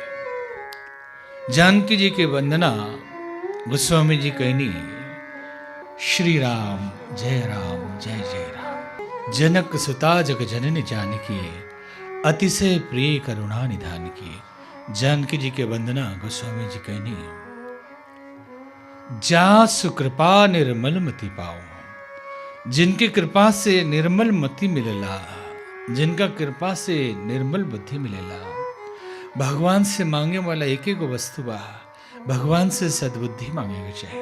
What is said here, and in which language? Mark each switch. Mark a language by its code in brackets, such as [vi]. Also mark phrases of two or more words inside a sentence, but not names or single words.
[bho] जानकी जी के वंदना गोस्वामी जी कहनी। श्री राम जय जय राम। [awa] जनक सुता जग जननी जानकी, अतिशय प्रिय करुणा निधान की। [bho] जानकी जी के वंदना गोस्वामी जी कहनी। [awa] जा सुकृपा निर्मल मति पाओ, [bho] जिनकी कृपा से निर्मल मति मिलेला, जिनका कृपा से निर्मल बुद्धि मिलेला, भगवान से मांगे वाला एक एक वस्तु बा, भगवान से सद्बुद्धि मांगे के चाहे।